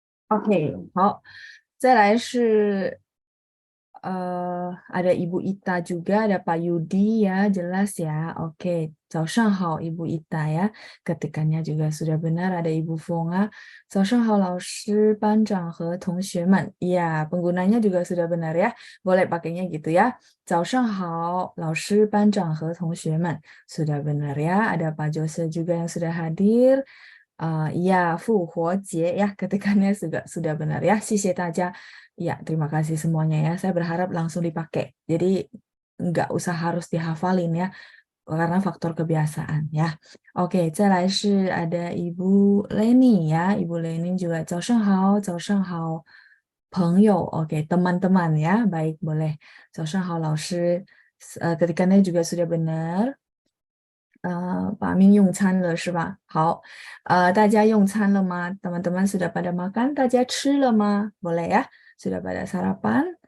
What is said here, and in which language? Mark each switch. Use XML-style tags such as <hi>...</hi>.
<id>OK，好，再来是ada Ibu Ita juga, ada Pak Yudi ya, jelas ya. Oke,</id> <zh>早上好</zh> <id>Ibu Ita ya. Ketikannya juga sudah benar, ada Ibu Fonga.</id> <zh>早上好 老师、班长和同学们.</zh> <id>Iya, penggunanya juga sudah benar ya. Boleh pakainya gitu ya.</id> <zh>早上好 老师、班长和同学们.</zh> <id>Sudah benar ya. Ada Pak Jose juga yang sudah hadir. Ya, 复活节 ya, ketikannya juga sudah benar ya.</id> <zh>谢谢大家.</zh> <id>Ya, terima kasih semuanya ya. Saya berharap langsung dipakai. Jadi nggak usah harus dihafalin ya, karena faktor kebiasaan ya. Oke,</id> <zh>再来是</zh> <id>ada Ibu Leni ya.</id> <zh>Ibu Leni juga 早上好，早上好，朋友.</zh> <id>Oke, teman-teman ya. Baik, boleh.</id> <zh>早上好 老师.</zh> <id>Ketikannya juga sudah benar. 把命用餐了是吧？</id> <zh>好，大家用餐了吗？</zh> <id>teman-teman sudah pada makan？</id> <zh>大家吃了吗？</zh> <id>boleh ya， sudah pada sarapan？</id>